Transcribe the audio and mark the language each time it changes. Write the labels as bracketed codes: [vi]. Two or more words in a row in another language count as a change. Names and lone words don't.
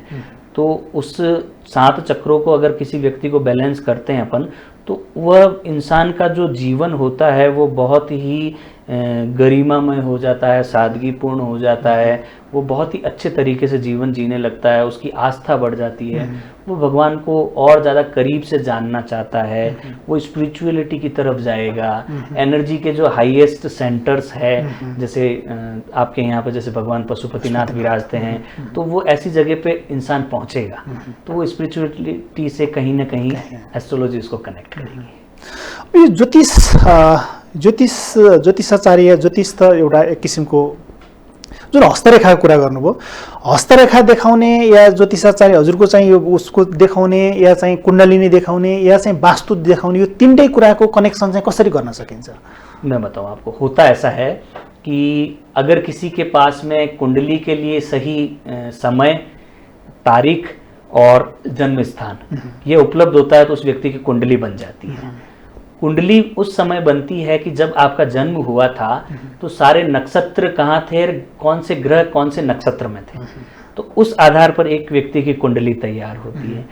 [hi] तो उस 7 चक्रों को अगर किसी व्यक्ति को बैलेंस करते हैं अपन, तो वह इंसान का जो जीवन होता है वो बहुत ही गरिमामय हो जाता है, सादगीपूर्ण हो जाता है, वो बहुत ही अच्छे तरीके से जीवन जीने लगता है, उसकी आस्था बढ़ जाती है, वो भगवान को और ज़्यादा करीब से जानना चाहता है, वो स्पिरिचुअलिटी की तरफ जाएगा। एनर्जी के जो हाईएस्ट सेंटर्स है, जैसे आपके यहाँ पे जैसे भगवान पशुपतिनाथ विराजते हैं, तो वो ऐसी जगह पे इंसान पहुँचेगा, तो वो स्पिरिचुअलिटी से कहीं ना कहीं एस्ट्रोलॉजी उसको कनेक्ट करेगी। [ne] यो ज्योतिषाचार्य, ज्योतिष त एउटा एक किसिमको जुन हस्तरेखाको कुरा गर्नुभयो, हस्तरेखा देखाउने या ज्योतिषाचार्य हजुरको चाहिँ यो उसको देखाउने या चाहिँ कुण्डलिनी देखाउने या चाहिँ वास्तु देखाउने, यो तीनटै कुराको कनेक्सन चाहिँ कसरी गर्न सकिन्छ? [hi] मैं बताऊं आपको, होता ऐसा है कि अगर किसी के पास में कुंडली के लिए सही समय, तारीख और जन्म स्थान ये उपलब्ध होता है, तो उस व्यक्ति की कुंडली बन जाती है। कुंडली उस समय बनती है कि जब आपका जन्म हुआ था तो सारे नक्षत्र कहाँ थे, कौन से ग्रह कौन से नक्षत्र में थे, तो उस आधार पर एक व्यक्ति की कुंडली तैयार होती है।